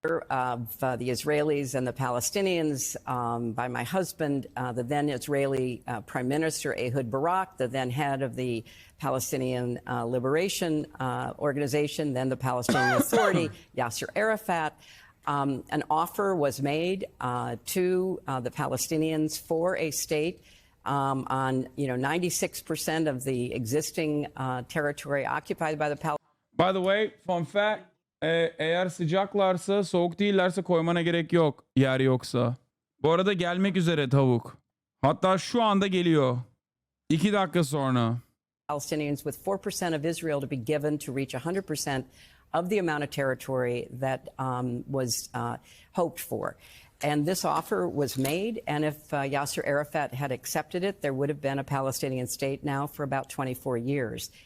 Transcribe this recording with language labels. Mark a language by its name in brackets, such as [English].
[English] Of the Israelis and the Palestinians by my husband, the then Israeli Prime Minister Ehud Barak, the then head of the Palestinian Liberation Organization, then the Palestinian Authority, Yasser Arafat. An offer was made to the Palestinians for a state on 96% of the existing territory occupied by the Palestinians. By the way, fun fact, [Turkish] eğer sıcaklarsa, soğuk değillerse koymana gerek yok yer yoksa. Bu arada gelmek üzere tavuk. Hatta şu anda geliyor. 2 dakika sonra. [English] Palestinians with 4% of Israel to be given to reach 100% of the amount of territory that was hoped for. And this offer was made, and if Yasser Arafat had accepted it, there would have been a Palestinian state now for about 24 years.